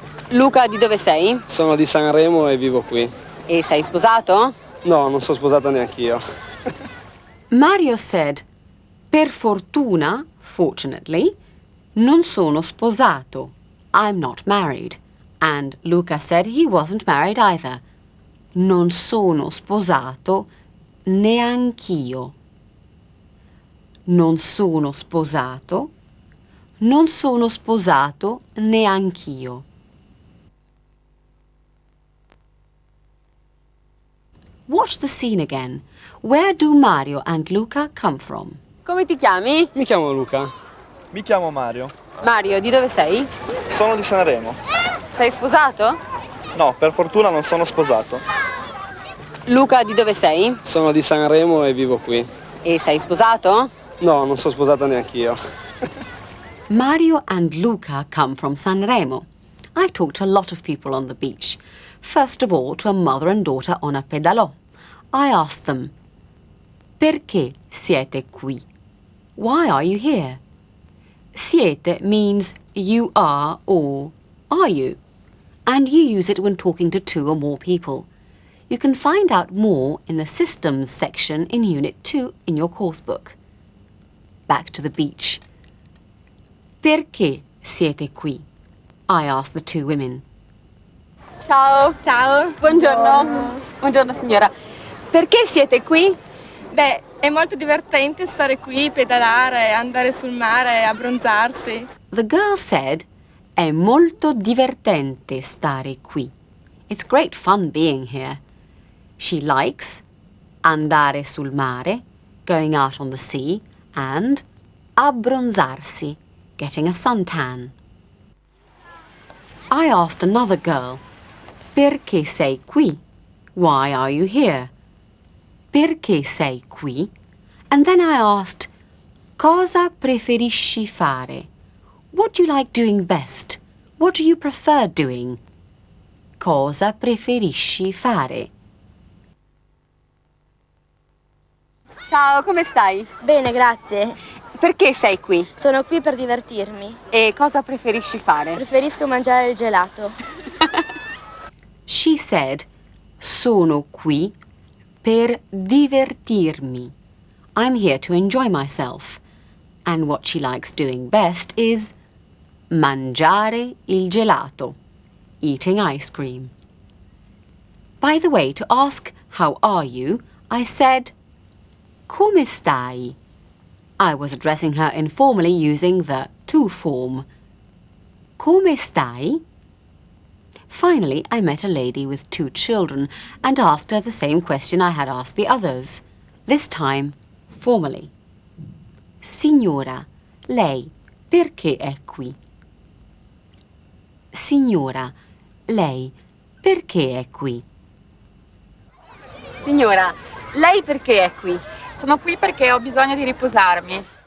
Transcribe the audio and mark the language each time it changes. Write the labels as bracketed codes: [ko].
[it] Luca, di dove sei? Sono di Sanremo e vivo qui. E sei sposato? No, non sono sposato neanch'io. [en] Mario said, [it] per fortuna, fortunately, non sono sposato. [en] I'm not married. And Luca said he wasn't married either. [it] Non sono sposato neanch'io. Non sono sposato. Non sono sposato neanch'io. [en] Watch the scene again. Where do Mario and Luca come from? [it] Come ti chiami? Mi chiamo Luca. Mi chiamo Mario. Mario, di dove sei? Sono di Sanremo. Sei sposato? No, per fortuna non sono sposato. Luca, di dove sei? Sono di Sanremo e vivo qui. E sei sposato? No, non sono sposata neanch'io. [en] Mario and Luca come from Sanremo. I talked to a lot of people on the beach. First of all, to a mother and daughter on a pedalò. I asked them, [it] perché siete qui? [en] Why are you here? Siete means you are or are you? And you use it when talking to two or more people. You can find out more in the Systems section in Unit 2 in your course book. Back to the beach. [it] Perché siete qui? [en] I asked the two women. [it] Ciao. Ciao. Buongiorno. Buongiorno signora. Perché siete qui? Beh, è molto divertente stare qui, pedalare, andare sul mare, abbronzarsi. [en] The girl said, [it] è molto divertente stare qui. [en] It's great fun being here. She likes [it] andare sul mare, [en] going out on the sea, and abbronzarsi, getting a suntan. I asked another girl, [it] perché sei qui? [en] Why are you here? [it] Perché sei qui? [en] And then I asked, [it] cosa preferisci fare? [en] What do you like doing best? What do you prefer doing? [it] Cosa preferisci fare? Ciao, come stai? Bene, grazie. Perché sei qui? Sono qui per divertirmi. E cosa preferisci fare? Preferisco mangiare il gelato. [en] She said, [it] sono qui per divertirmi. [en] I'm here to enjoy myself. And what she likes doing best is [it] mangiare il gelato, [en] eating ice cream. By the way, to ask how are you, I said, [it] come stai? [en] I was addressing her informally using the tu form. [it] Come stai? [en] Finally, I met a lady with two children and asked her the same question I had asked the others, this time formally. [it] Signora, lei perché è qui? Signora, lei perché è qui? Signora, lei perché è qui? Sono qui perché ho bisogno di riposarmi.